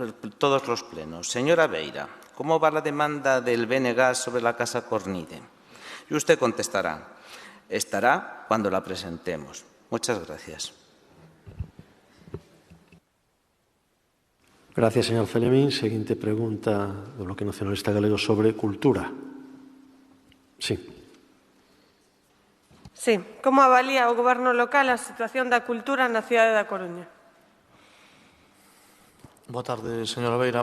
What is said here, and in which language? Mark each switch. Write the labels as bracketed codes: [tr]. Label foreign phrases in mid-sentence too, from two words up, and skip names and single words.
[es] Señora Beira, ¿cómo va la demanda del BNG sobre la Casa Cornide? Y usted contestará, estará cuando la presentemos. Muchas gracias. Gracias, señor Celemín. [gl] Seguinte pregunta do Bloque Nacionalista Galego sobre cultura. Sí. Sí. Como avalía o Goberno local a situación da cultura na cidade da Coruña? Boa tarde, señora Beira.